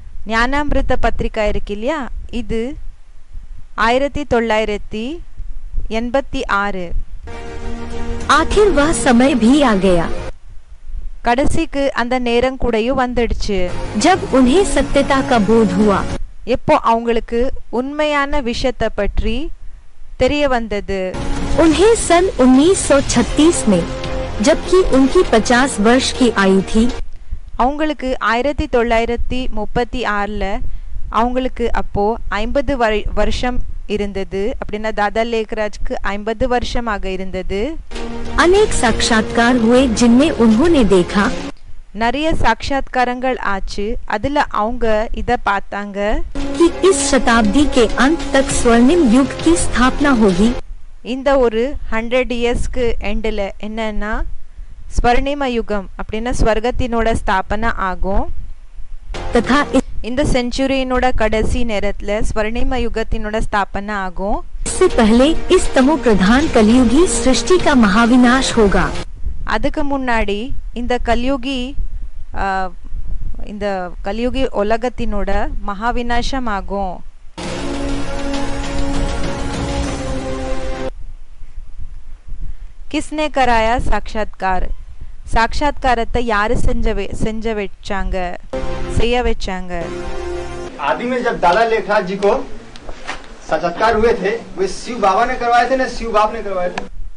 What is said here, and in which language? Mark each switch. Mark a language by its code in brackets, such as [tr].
[ta] ஞானாமிருத பத்திரிகா இருக்கு இல்லையா இது 1986. [hi] आखिर वह समय भी आ गया [ta] கடைசிக்கு அந்த நேரம் கூடயும் வந்துடுச்சு. [hi] जब उन्हें सत्यता का बोध हुआ. [ta] எப்போ அவங்களுக்கு உண்மையான விஷயத்தை பற்றி தெரிய வந்தது. [hi] उन्हें सन 1936 में, जबकि उनकी 50 वर्ष की आयु थी, [ta] அவங்களுக்கு 1936ல அவங்களுக்கு அப்போ 50 வருஷம் இருந்தது. அப்படின்னா தாதா லேக்ராஜ்க்கு 50 வருஷமாக இருந்தது. [hi] अनेक साक्षात्कार हुए जिनमें उन्होंने देखा [ta] நிறைய சாட்சாத்காரங்கள் ஆச்சு. அதுல அவங்க இத பார்த்தாங்க [hi] कि इस शताब्दी के अंत तक स्वर्णिम युग की स्थापना होगी. [ta] இந்த ஒரு 100 இயர்ஸ்க்கு எண்டில் என்னன்னா ஸ்வர்ணிம யுகம் அப்படின்னா ஸ்வர்கத்தினோட ஸ்தாபனை ஆகும். [hi] तथा [ta] இந்த செஞ்சுரியினோட கடைசி நேரத்துல ஸ்வர்ணிம யுகத்தினோட ஸ்தாபனை ஆகும். [hi] इससे पहले इस तमो प्रधान कलयुगी सृष्टि का महाविनाश होगा. [ta] அதுக்கு முன்னாடி இந்த கலியுகி உலகத்தினோட மகாவிநாசம் ஆகும். [hi] किसने कराया साक्षात्कार? [ta] साक्षात्कारத்தை யாரு செய்ய வச்சாங்க? [hi] आदि में जब दादा लेखराज जी को साक्षात्कार हुए थे, वे शिव बाबा ने करवाए थे ना शिव बाप ने करवाए थे?